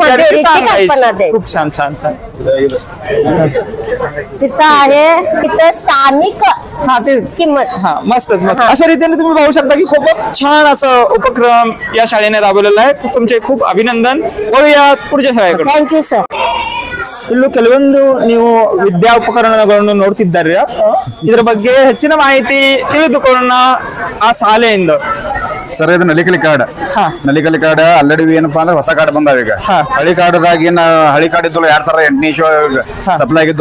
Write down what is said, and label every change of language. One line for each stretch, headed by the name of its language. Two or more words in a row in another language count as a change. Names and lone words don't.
Marathi: कल्पना दे. खूप छान छान छान. तिथं आहे इथं स्थानिक किंमत. मस्तच मस्त. अशा रीतीने तुम्ही पाहू शकता की खूप छान असं उपक्रम या शाळेने राबवलेला आहे. तुमचे खूप अभिनंदन. बोलूया पुढच्या ಶಾಲೆಗಳು.
English: Thank you sir.
Kannada: ಇಲ್ಲೂ ಕೆಲವೊಂದು ನೀವು ವಿದ್ಯಾ ಉಪಕರಣಗಳನ್ನು ನೋಡ್ತಿದ್ದಾರೆ. ಇದರ ಬಗ್ಗೆ ಹೆಚ್ಚಿನ ಮಾಹಿತಿ ತಿಳಿದುಕೊಳ್ಳೋಣ ಆ ಶಾಲೆಯಿಂದ. ಸರ್, ಇದು ನಲಿಕಲಿ ಕಾರ್ಡ್. ನಲಿಕಲಿ ಕಾರ್ಡ್ ಆಲ್ರೆಡಿ ಏನಪ್ಪಾ ಅಂದ್ರೆ ಹೊಸ ಕಾರ್ಡ್ ಬಂದಾವ ಈಗ. ಹಳಿ ಕಾರ್ಡ್ದಾಗ ಹಳಿ ಕಾರ್ಡ್ ಇದ್ದು 2008ನೇ ಸಪ್ಲೈ ಆಗಿದ್ದು.